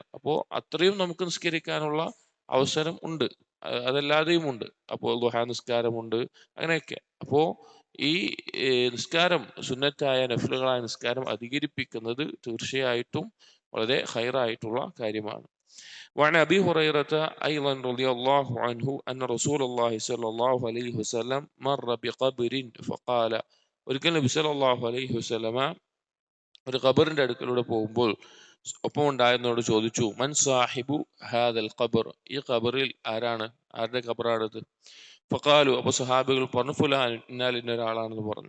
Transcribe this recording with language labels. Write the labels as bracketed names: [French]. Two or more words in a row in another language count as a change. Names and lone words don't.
[Malayalam] അപ്പോൾ അത്രയും നമുക്ക് നിസ്കരിക്കാനുള്ള അവസരം ഉണ്ട്, അതല്ലാതെയും ഉണ്ട്. അപ്പോൾ ദുഹാ നിസ്കാരമുണ്ട്, അങ്ങനെയൊക്കെ. അപ്പോൾ ഈ നിസ്കാരം, സുന്നത്തായ നഫ്ലുകളായ നിസ്കാരം അധികരിപ്പിക്കുന്നത് തീർച്ചയായിട്ടും വളരെ ഖൈറായിട്ടുള്ള കാര്യമാണ്. [Arabic] وعن أبي هريرة أيضا رضي الله عنه أن رسول الله صلى الله عليه وسلم مر بقبر فقال, [Malayalam] ഒരിക്കൽ നബി [Arabic] صلى الله عليه وسلم [Malayalam] ഒരു ഖബറിന്റെ അടുക്കലൂടെ പോകുമ്പോൾ ഒപ്പം ഉണ്ടായിരുന്നവരോട് ചോദിച്ചു, [Arabic] من صاحب هذا القبر, [Malayalam] ഈ ഖബറിൽ ആരാണ്, ആരുടെ ഖബറാണിത്? ഫഖാലു, അപ്പൊ സഹാബികൾ പറഞ്ഞു, ഫുലാൻ, ഇന്നാൽ ഇന്ന ഒരാളാണെന്ന് പറഞ്ഞു.